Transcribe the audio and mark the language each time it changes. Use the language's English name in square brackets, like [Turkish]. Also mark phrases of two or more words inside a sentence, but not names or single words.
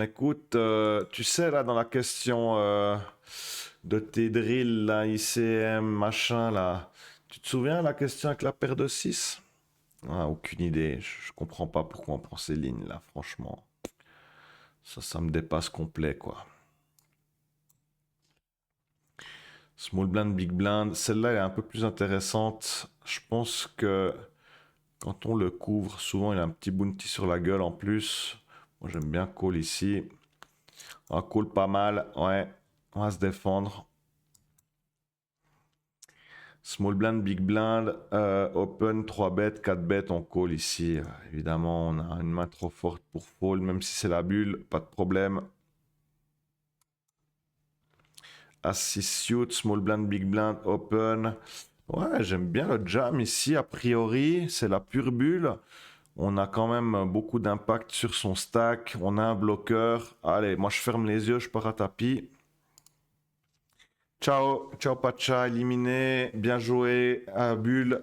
[French] Écoute, tu sais là dans la question de tes drills là, ICM, machin là, tu te souviens la question avec la paire de 6? Ah, aucune idée, je comprends pas pourquoi on prend ces lignes là, franchement. Ça me dépasse complet quoi. [English] Small blind, big blind, [French] celle-là elle est un peu plus intéressante. Je pense que quand on le couvre, souvent il a un petit bounty sur la gueule en plus. Moi j'aime bien call ici. On call pas mal, ouais. On va se défendre. [English] Small blind, big blind, open, [French] 3 bêtes, 4 bêtes, on call ici. Évidemment, on a une main trop forte pour fold, même si c'est la bulle, pas de problème. As 6 suit, [English] small blind, big blind, open. [French] Ouais, j'aime bien le jam ici, a priori, c'est la pure bulle. On a quand même beaucoup d'impact sur son stack, on a un bloqueur. Allez, moi je ferme les yeux, je pars à tapis. [Italian] Ciao, ciao [French] Pacha, éliminé, bien joué, à bulle.